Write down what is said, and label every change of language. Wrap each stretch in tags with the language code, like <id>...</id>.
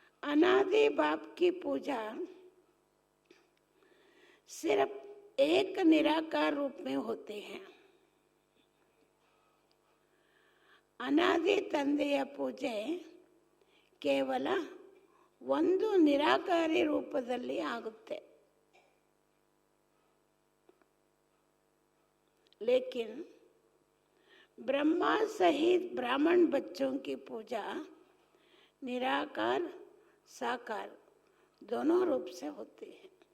<hi>अनादि बाप की पूजा सिर्फ एक निराकार रूप में होते हैं.</hi> <kn>अनादि ತಂದೆಯ ಪೂಜೆ ಕೇವಲ ಒಂದು ನಿರಾಕಾರಿ ರೂಪದಲ್ಲಿ ಆಗುತ್ತೆ.</kn> <hi>लेकिन ब्रह्मा सहित ब्राह्मण बच्चों की पूजा निराकार साकार दोनों रूप से होती है.</hi>